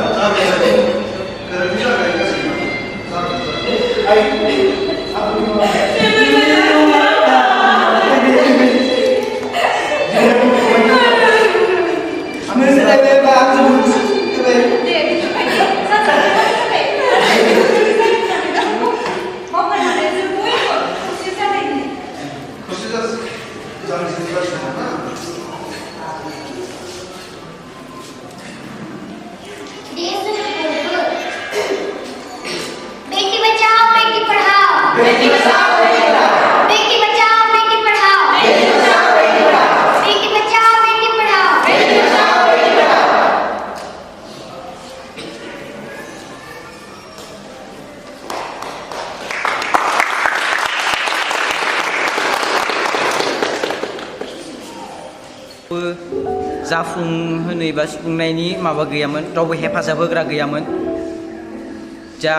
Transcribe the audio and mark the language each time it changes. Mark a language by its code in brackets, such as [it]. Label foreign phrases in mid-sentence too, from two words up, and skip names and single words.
[brx] दे बेफोरबायदि जाजानाय मावनानै जों बयबो खौसे जालायनि [hi] बेटी बचाओ बेटी पढ़ाओ बेटी बचाओ बेटी पढ़ाओ बेटी बचाओ बेटी पढ़ाओ बेटी बचाओ बेटी पढ़ाओ बेटी बचाओ बेटी पढ़ाओ बेटी बचाओ बेटी पढ़ाओ [brx] जाफुंहोनो एबा सुफुंनायनि माबा गैयामोन रावबो हेफाजाब होग्रा गैयामोन जा